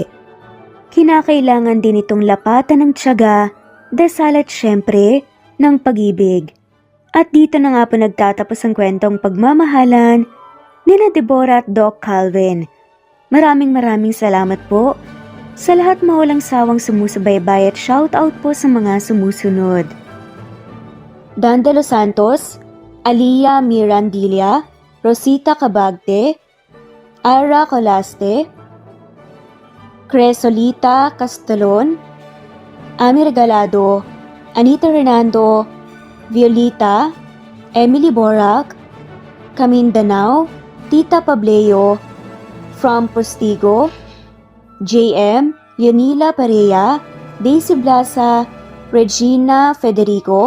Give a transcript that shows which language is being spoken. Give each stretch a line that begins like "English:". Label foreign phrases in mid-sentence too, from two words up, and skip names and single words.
Filipino: Kinakailangan din itong lapatan ng tiyaga, dasal at syempre ng pag-ibig. At dito na nga po nagtatapos ang kwentong pagmamahalan nila Deborah at Doc Calvin. Maraming salamat po sa lahat mawalang sawang sumusubaybay at shoutout po sa mga sumusunod. Dan de los Santos, Alia Mirandilla, Rosita Cabagte, Ara Colaste, Cresolita Castelon, Ami Regalado, Anita Hernando, Violita, Emily Borac, Camindanao, Tita Pableo, From Postigo, JM, Leonila Perea, Daisy Blasa, Regina Federico,